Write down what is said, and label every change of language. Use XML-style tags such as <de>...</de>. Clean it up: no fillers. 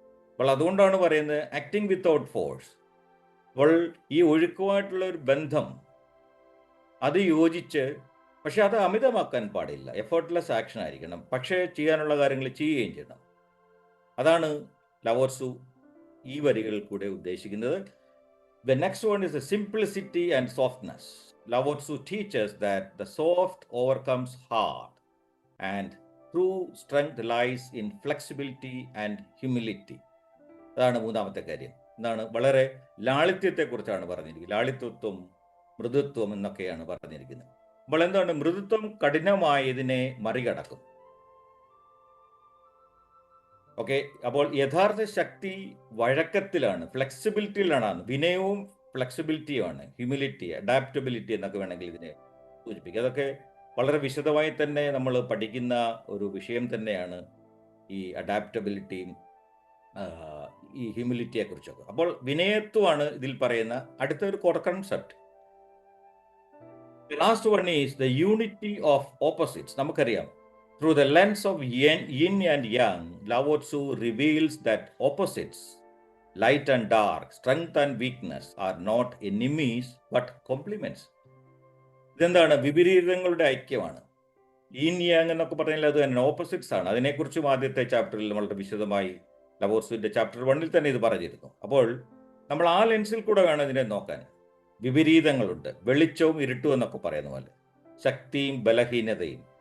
<ml>അപ്പോൾ അതുകൊണ്ടാണ് പറയുന്നത് ആക്ടിങ് വിത്തൗട്ട് ഫോഴ്സ്. അപ്പോൾ ഈ ഒഴുക്കുമായിട്ടുള്ള ഒരു ബന്ധം അത് യോജിച്ച്, പക്ഷെ അത് അമിതമാക്കാൻ പാടില്ല. എഫേർട്ട്ലെസ് ആക്ഷൻ ആയിരിക്കണം, പക്ഷേ ചെയ്യാനുള്ള കാര്യങ്ങൾ ചെയ്യുകയും ചെയ്യണം. അതാണ് ലവോത്സു ഈ വരികളിൽ കൂടെ ഉദ്ദേശിക്കുന്നത്.</ml> <en>The next one is the simplicity and softness. Lao-Tzu teaches that the soft overcomes hard, and true strength lies in flexibility and humility.</en> <ml>അതാണ് മൂന്നാമത്തെ കാര്യം. എന്താണ്? വളരെ ലാളിത്യത്തെക്കുറിച്ചാണ് പറഞ്ഞിരിക്കുന്നത്. ലാളിത്വം, മൃദുത്വം എന്നൊക്കെയാണ് പറഞ്ഞിരിക്കുന്നത്. അപ്പോൾ എന്താണ്? മൃദുത്വം കഠിനമായതിനെ മറികടക്കും. ഓക്കെ, അപ്പോൾ യഥാർത്ഥ ശക്തി വഴക്കത്തിലാണ്, ഫ്ലെക്സിബിലിറ്റിയിലാണ്. വിനയവും ഫ്ലെക്സിബിലിറ്റിയുമാണ്, ഹ്യൂമിലിറ്റി, അഡാപ്റ്റബിലിറ്റി എന്നൊക്കെ വേണമെങ്കിൽ ഇതിനെ സൂചിപ്പിക്കുക. അതൊക്കെ വളരെ വിശദമായി തന്നെ നമ്മൾ പഠിക്കുന്ന ഒരു വിഷയം തന്നെയാണ് ഈ അഡാപ്റ്റബിലിറ്റിയും ഈ ഹ്യൂമിലിറ്റിയെ കുറിച്ചൊക്കെ. അപ്പോൾ വിനയത്വമാണ് ഇതിൽ പറയുന്ന അടുത്ത ഒരു core concept.</ml> <en>Last one is the unity of opposites.</en> <ml>നമുക്കറിയാം,</ml> <en>through the lens of yin and yang, Lao-Tzu reveals that opposites, light and dark, strength and weakness, are not enemies but complements.</en> <ml>ഇതെന്താണ്? വിപരീതങ്ങളുടെ ഐക്യമാണ്. yin yang എന്നൊക്കെ പറഞ്ഞാൽ അത് തന്നെ opposites ആണ്. അതിനെക്കുറിച്ചും ആദ്യത്തെ ചാപ്റ്ററിൽ വളരെ വിശദമായി ലവോത്സുവിൻ്റെ ചാപ്റ്റർ 1 തന്നെ ഇത് പറഞ്ഞിരുന്നു. അപ്പോൾ നമ്മൾ ആ ലെൻസിൽ കൂടെ വേണം ഇതിനെ നോക്കാൻ. വിപരീതങ്ങളുണ്ട്, വെളിച്ചവും ഇരുട്ടും എന്നൊക്കെ പറയുന്ന പോലെ, ശക്തിയും ബലഹീനതയും.</ml>